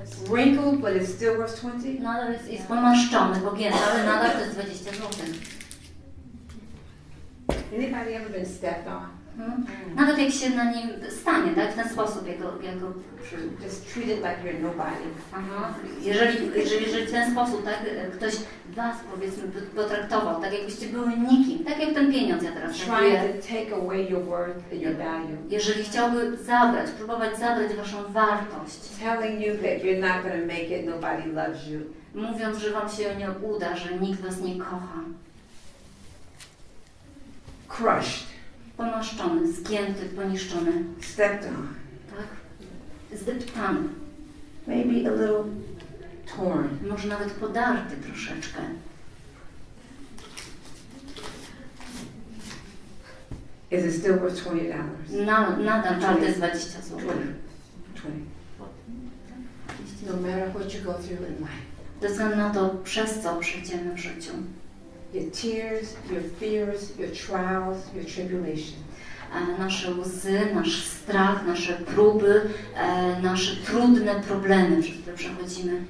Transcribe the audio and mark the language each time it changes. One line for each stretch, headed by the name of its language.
English: Wrinkled, but it's still worth 20?
Polish: Nadal jest pomaszczony, pogięty, ale nadal to jest 20 zł.
English: Anybody ever been stepped on?
Polish: Nawet jak się na nim stanie, tak? W ten sposób, jak go
English: Just treat it like you're nobody. Aha.
Polish: Jeżeli w ten sposób, tak, ktoś was, powiedzmy, potraktował, tak jakbyście były nikim, tak jak ten pieniądz ja teraz
English: Trying
Polish: mówię.
English: to take away your worth and your value.
Polish: Jeżeli chciałby próbować zabrać waszą wartość,
English: Telling you that you're not going to make it, nobody loves you.
Polish: mówiąc, że wam się nie uda, że nikt was nie kocha.
English: Crushed.
Polish: Pomaszczony, zgięty, poniszczony,
English: Stepped on.
Polish: tak? Zdeptany,
English: Maybe a little torn.
Polish: może nawet podarty troszeczkę.
English: Is it still worth $20?
Polish: Nadal warte jest 20 zł.
English: 20. No matter what you go through in life.
Polish: Bez względu na to, przez co przejdziemy w życiu.
English: Your tears, your fears, your trials, your tribulations.
Polish: Nasze łzy, nasz strach, nasze próby, nasze trudne problemy, przez które przechodzimy.